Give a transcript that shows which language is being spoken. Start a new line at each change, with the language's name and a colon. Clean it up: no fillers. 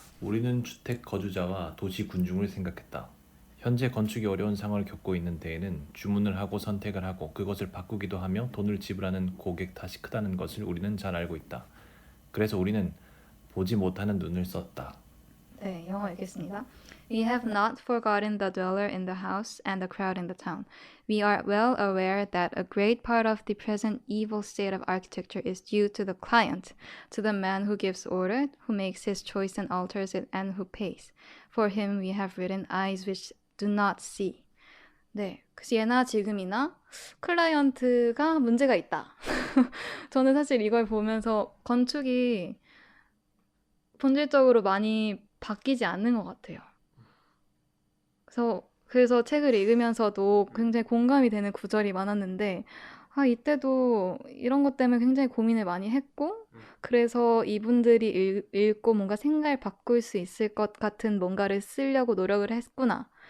Korean: 우리는 주택 거주자와 도시 군중을 생각했다. 현재 건축이 어려운 상황을 겪고 있는 데에는 주문을 하고 선택을 하고 그것을 바꾸기도 하며 돈을 지불하는 고객 탓이 크다는 것을 우리는 잘 알고 있다. 그래서 우리는 보지 못하는 눈을 썼다. 네, 영어 읽겠습니다.
English: We have not forgotten the dweller in the house and the crowd in the town. We are well aware that a great part of the present evil state of architecture is due to the client, to the man who gives order, who makes his choice and alters it, and who pays. For him we have written eyes which do not see.
Korean: 네, 그래서 예나 지금이나 클라이언트가 문제가 있다. 저는 사실 이걸 보면서 건축이 본질적으로 많이 바뀌지 않는 것 같아요. 그래서 책을 읽으면서도 굉장히 공감이 되는 구절이 많았는데, 이때도 이런 것 때문에 굉장히 고민을 많이 했고, 그래서 이분들이 읽고 뭔가 생각을 바꿀 수 있을 것 같은 뭔가를 쓰려고 노력을 했구나.